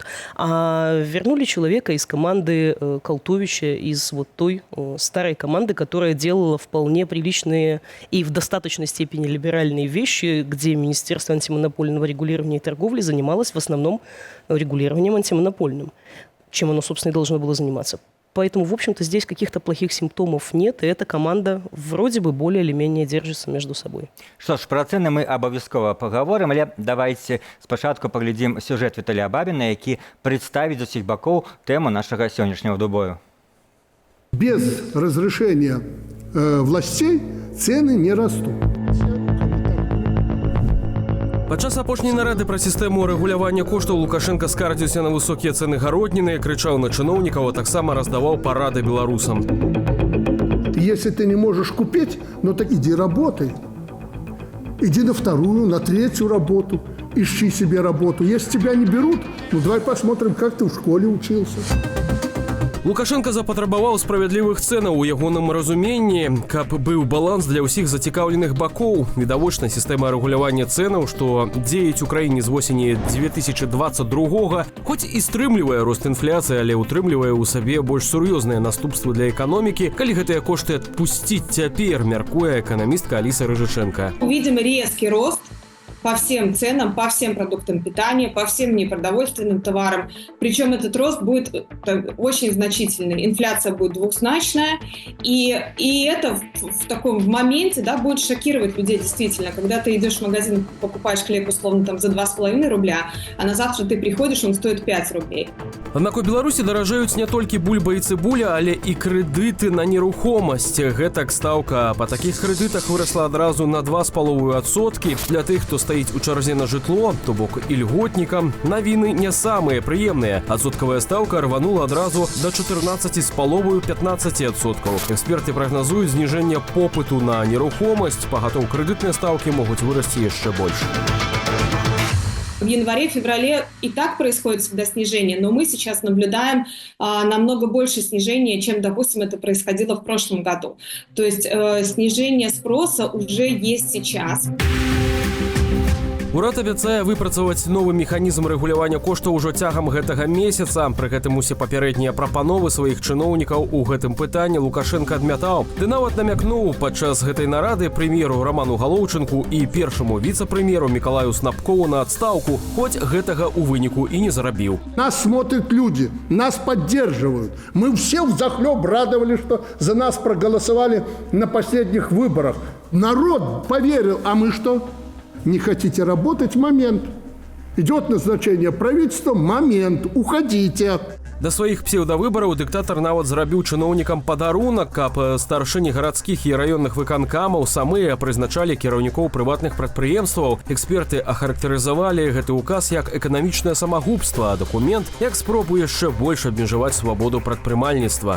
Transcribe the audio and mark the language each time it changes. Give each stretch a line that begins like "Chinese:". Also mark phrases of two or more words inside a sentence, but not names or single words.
Russian: А вернули человека из команды Колтовича, из вот той старой команды, которая делала вполне приличные и в достаточной степени либеральные вещи, где Министерство антимонопольного регулирования и торговли занималось в основном регулированием антимонопольным, чем оно, собственно, и должно было заниматься. Поэтому, в общем-то, здесь каких-то плохих симптомов нет, и эта команда вроде бы более или менее держится между собой.
Belarusian: Што ж, пра цэны мы абавязкова пагаворым, але давайце спачатку паглядзім сюжэт Віталія Бабіна, які прадставіць з усіх бакоў тэму нашага сённяшняга двубою.
Russian: Без разрешения властей цены не растут.
Belarusian: Падчас апошняй нарады пра сістэму рэгулявання коштаў Лукашенко скардзіўся на высокія цэны гародніны, крычаў на чыноўнікаў, а таксама раздаваў парады беларусам.
Russian: Если ты не можешь купить, ну так иди работай. Иди на вторую, на третью работу, ищи себе работу. Если тебя не берут, ну давай посмотрим, как ты в школе учился.
Belarusian: Лукашенко запатрабаваў справядлівых цэнаў у ягоным разуменні, каб быў баланс для ўсіх зацікаўленых бакоў. Відавочна, сістэма рэгулявання цэнаў, што дзеяць у краіне з восені 2022-го, хоць і стрымлівае рост інфляцыі, але ўтрымлівае ў сабе больш сур'ёзныя наступствы для эканомікі, калі гэтыя кошты адпусціць цяпер, мяркуе эканамістка Аліса Рыжыченко.
Russian: Увидим резкий рост по всем ценам, по всем продуктам питания, по всем непродовольственным товарам. Причем этот рост будет очень значительный. Инфляция будет двухзначная. И это в таком моменте, да, будет шокировать людей действительно. Когда ты идешь в магазин, покупаешь хлеб условно там за 2,5 рубля, а на завтра ты приходишь, он стоит 5 рублей.
Belarusian: Аднак у Беларусі даражаюць не толькі бульба і цыбуля, але і крэдыты на нерухомасць. Гэтак стаўка па такіх крэдытах вырасла адразу на 2,5%. Для тых, хто стаіць у чарзе на жытло, то бок ільготнікам, навіны не самыя прыемныя. Адсоткавая стаўка рванула адразу да 14,5–15%. Эксперты прагназуюць зніжэнне попыту на нерухомасць, пагатоў крэдытныя стаўкі могуць вырасці яшчэ больш.
Russian: В январе-феврале и так происходит всегда снижение, но мы сейчас наблюдаем намного больше снижения, чем, допустим, это происходило в прошлом году. То есть снижение спроса уже есть сейчас.
Belarusian: Урад абяцае выпрацаваць новы механізм рэгулявання коштаў ужо цягам гэтага месяца. Пры гэтым усе папярэднія прапановы сваіх чыноўнікаў у гэтым пытанні Лукашенко адмятаў. Ды нават намякнуў падчас гэтай нарады прэм'еру Раману Галоўчынку і першаму віцэ-прэм'еру Мікалаю Снапкову на адстаўку, хоць гэтага ў выніку і не зарабіў.
Russian: Нас смотрят люди, нас поддерживают. Мы все взахлеб радовали, что за нас проголосовали на последних выборах. Народ поверил, а мы что? Не хотите работать? Момент. Идет назначение правительства? Момент. Уходите.
Belarusian: Да сваіх псеўдавыбараў дыктатар нават зрабіў чыноўнікам падарунак, каб старшыні гарадскіх і раённых выканкамаў самыя прызначалі кіраўнікоў прыватных прадпрыемстваў. Эксперты ахарактарызавалі гэты указ як эканамічнае самагубства, а дакумент як спробу яшчэ больш абмежаваць свабоду прадпрымальніцтва.